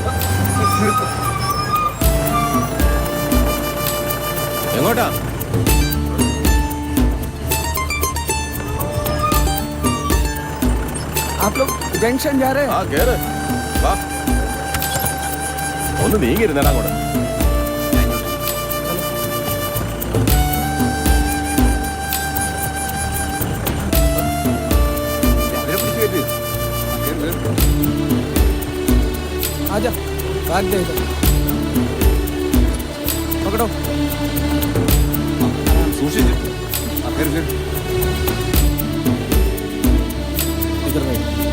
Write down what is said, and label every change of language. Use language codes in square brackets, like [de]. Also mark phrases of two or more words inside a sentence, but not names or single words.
[ml] എങ്ങോട്ടാ? [hi] आप लोग जंक्शन जा रहे हैं? [ml] ആ കേറ് വാ. ഒന്ന് നീങ്ങിരുന്നേടാ അങ്ങോട്ട്. അതിനെ പിടിച്ച് കയറ്റ്. [hi] आजा, बैग दे दो। पकड़ो। [ml] സൂക്ഷിച്ച്. ആ കേറ് കേറ്. [hi] इधर बैठ।